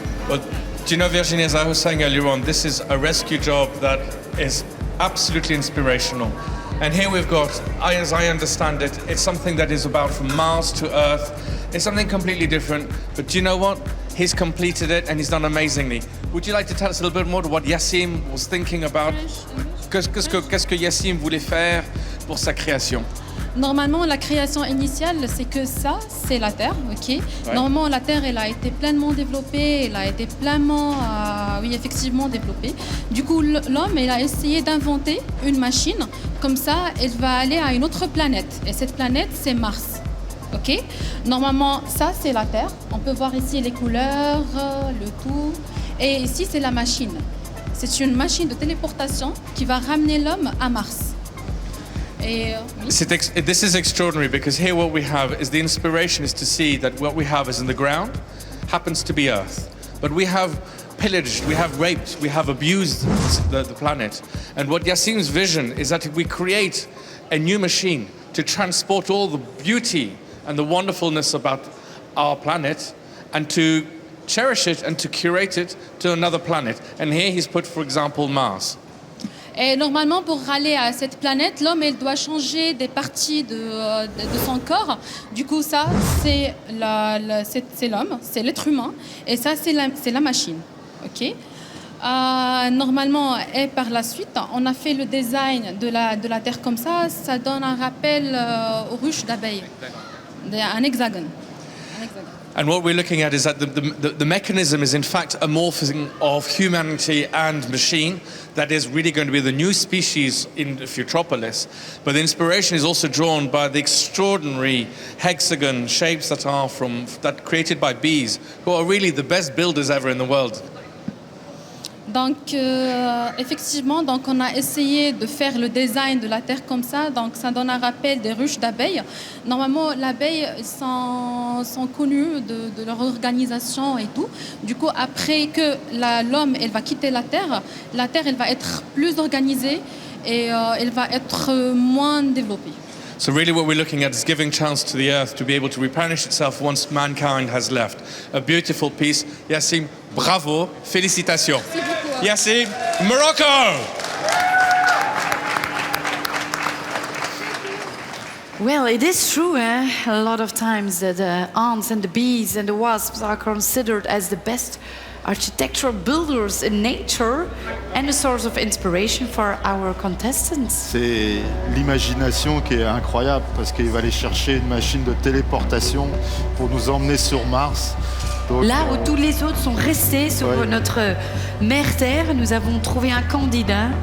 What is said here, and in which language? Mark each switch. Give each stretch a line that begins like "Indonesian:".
English: Well, do you know, Virginie, as I was saying earlier on, this is a rescue job that is absolutely inspirational. And here we've got, as I understand it, it's something that is about from Mars to Earth. It's something completely different. But do you know what? He's completed it and he's done amazingly. Would you like to tell us a little bit more what Yassine was thinking about?
French: Qu'est-ce que Yassine voulait faire pour sa création? Normalement, la création initiale, c'est que ça, c'est la Terre, ok. Ouais. Normalement, la Terre, elle a été pleinement développée, elle a été pleinement, oui, effectivement développée. Du coup, l'homme, il a essayé d'inventer une machine, comme ça, elle va aller à une autre planète. Et cette planète, c'est Mars, ok. Normalement, ça, c'est la Terre. On peut voir ici les couleurs, le tout. Et ici, c'est la machine. C'est une machine de téléportation qui va ramener l'homme à Mars.
English: This is extraordinary because here what we have is the inspiration is to see that what we have is in the ground happens to be Earth. But we have pillaged, we have raped, we have abused the planet. And what Yassine's vision is that we create a new machine to transport all the beauty and the wonderfulness about our planet and to cherish it and to curate it to another planet. And here he's put, for example, Mars.
French: Et normalement, pour aller à cette planète, l'homme, il doit changer des parties de son corps. Du coup, ça, c'est l'homme, c'est l'être humain. Et ça, c'est la machine. Okay. Normalement, et par la suite, on a fait le design de la terre comme ça. Ça donne un rappel aux ruches d'abeilles. Un hexagone.
English: And what we're looking at is that the mechanism is in fact a morphing of humanity and machine that is really going to be the new species in Futropolis. But the inspiration is also drawn by the extraordinary hexagon shapes that created by bees, who are really the best builders ever in the world.
French: Donc, effectivement, donc on a essayé de faire le design de la terre comme ça. Donc, ça donne un rappel des ruches d'abeilles. Normalement, l'abeille sont connues de leur organisation et tout. Du coup, après que l'homme elle va quitter la terre, elle va être plus organisée et elle va être moins développée.
English: So really what we're looking at is giving chance to the earth to be able to replenish itself once mankind has left. A beautiful piece. Yassine, bravo, félicitations. Yassine, Morocco! Well, it is true, a lot of times that the ants and the bees and the wasps are considered as the best architectural builders in nature and a source of inspiration for our contestants.
French: C'est l'imagination qui est incroyable parce qu'il va aller chercher une machine de téléportation pour nous emmener sur Mars. Donc, là où tous les autres sont restés sur notre mère Terre, nous avons trouvé un candidat